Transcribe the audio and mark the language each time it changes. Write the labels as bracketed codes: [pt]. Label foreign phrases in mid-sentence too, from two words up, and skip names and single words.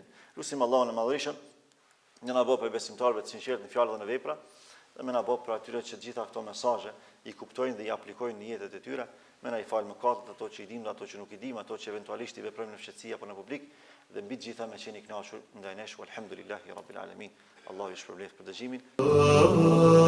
[sq] Lutim Allahun e Madhërisht, ne na bëj për besimtarëve të sinqertë në fjalë dhe në vepra, dhe më na bëj për atyre që gjitha këto mesazhe i kuptojnë dhe i aplikojnë në jetët e tyre, më na i fal mëkatet ato që i dimë, ato që nuk i dimë, ato që eventualisht i veprojmë në fshehtësi apo në publik, dhe mbi të gjitha me qenë i kënaqur ndaj nesh, [ar] الحمد لله رب العالمين. [sq] Allahu ju shpërblet për dëgjimin.